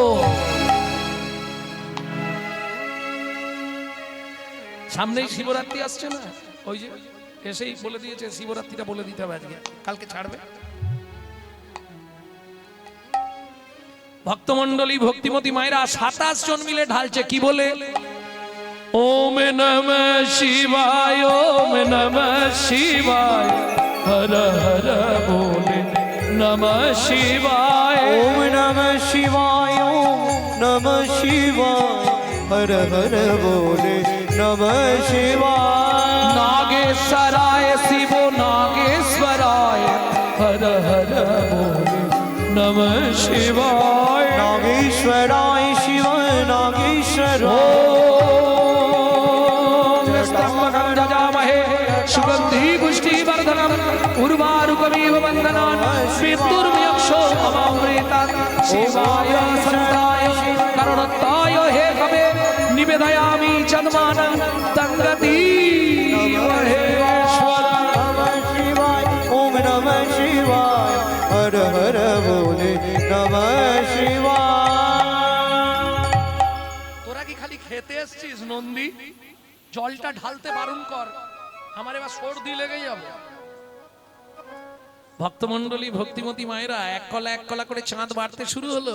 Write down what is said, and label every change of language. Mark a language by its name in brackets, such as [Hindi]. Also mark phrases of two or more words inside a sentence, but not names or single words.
[Bangla] সামনেই শিবরাত্রি আসছে না, ওই যে এসেই বলে দিয়েছে শিবরাত্রিটা বলে দিতে হবে আজকে, কালকে ছাড়বে। ভক্তমণ্ডলী ভক্তিমতী মায়েরা 27 জন মিলে ঢালছে কি বলে? [Sanskrit] ওম নমঃ শিবায়, ওম নমঃ শিবায়, [Bangla] হর হর বলে [Sanskrit] নমঃ শিবায়, ওম নমঃ শিবায়, ওম নমঃ শিবায়, [Bangla] হর হর বলে [Sanskrit] নমঃ শিবায়। [Bangla] নাগেশ্বরায় শিব নাগেশ্বরায়, হর হর বলে [Sanskrit] নমঃ শিবায়। [Bangla] নাগেশ্বরায় শিব নাগেশ্বরায়, [Sanskrit] ওম স্তম্ভকং যজামহে সুগন্ধি পুষ্টিবর্ধনম উর্বারুকমিব বন্ধনান পিতৃর্ময়ক্ষো অমৃতাৎ শিবায় সন্তায় করণত্তায় হে কবে নিবেদয়ামি চন্মানং তঙ্গতি মহেশ্বর। নমঃ শিবায়, ওম নমঃ শিবায়, [Bangla] হর হর বলে [Sanskrit] নমঃ শিবায়। [Bangla] তোরা কি খালি খেতে এসছিস নন্দী? জলটা ঢালতে বারণ কর, আমার এবার সর্দি লেগে যাবে। ভক্তমণ্ডলী ভক্তিমতী মায়েরা এক কলা করে চাঁদ বাড়তে শুরু হলো।